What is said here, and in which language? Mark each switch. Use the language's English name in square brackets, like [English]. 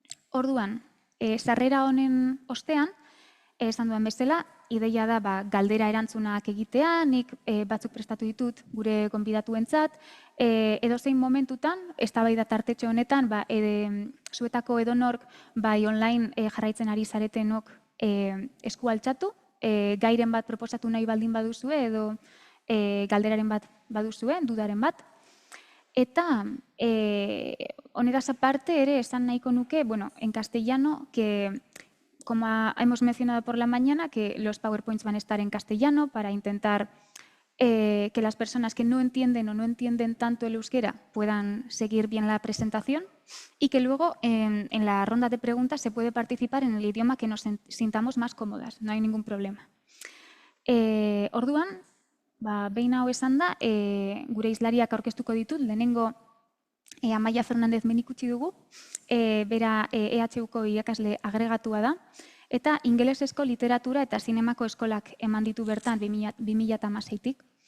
[Basque] Orduan, sarrera honen ostean, esan duen bezala, ideia da galdera erantzunak egitea, nik batzuk prestatu ditut gure gonbidatuentzat, edozein momentutan, eztabaida tartetxo honetan, zuetako edonork online jarraitzen ari zaretenok esku altxatu, gairen bat proposatu nahi baldin baduzue, edo galderaren bat baduzue, dudaren bat. Eta honetaz aparte ere esan nahiko nuke, [Spanish] en castellano, que como hemos mencionado por la mañana, que los PowerPoints van a estar en castellano para intentar que las personas que no entienden o no entienden tanto el euskera puedan seguir bien la presentación, y que luego en la ronda de preguntas se puede participar en el idioma que nos sintamos más cómodas, no hay ningún problema. [Basque] Orduan, behin hau esan da, gure hizlariak aurkeztuko ditut, lehenengo Amaia Fernandez menikutsi dugu, bera EHUko irakasle agregatua da, eta ingelesezko literatura eta zinemako eskolak eman ditu bertan 2016-tik.